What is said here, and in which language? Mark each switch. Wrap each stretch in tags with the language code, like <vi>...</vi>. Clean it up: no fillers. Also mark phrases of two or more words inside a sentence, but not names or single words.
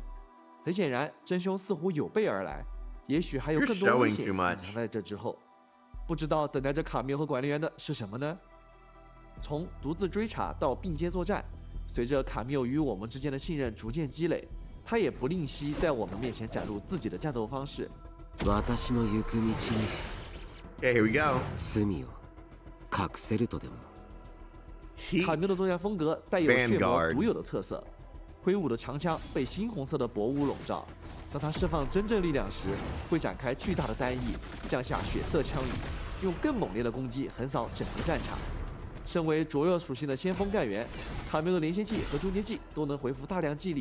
<zh>很显然，真凶似乎有备而来，也许还有更多危险隐藏在这之后。不知道等待着卡缪和管理员的是什么呢？从独自追查到并肩作战，随着卡缪与我们之间的信任逐渐积累，他也不吝惜在我们面前展露自己的战斗方式。</zh> <ja>私の行く道に</ja> <en>Okay, here we go.</en> <ja>罪を隠せるとでも。</ja> <zh>卡缪的作战风格带有血魔独有的特色，挥舞的长枪被猩红色的薄雾笼罩，当他释放真正力量时，会展开巨大的单翼，降下血色枪雨，用更猛烈的攻击横扫整个战场。身为灼热属性的先锋干员，卡缪的连歇技和终结技都能回复大量技力。</zh>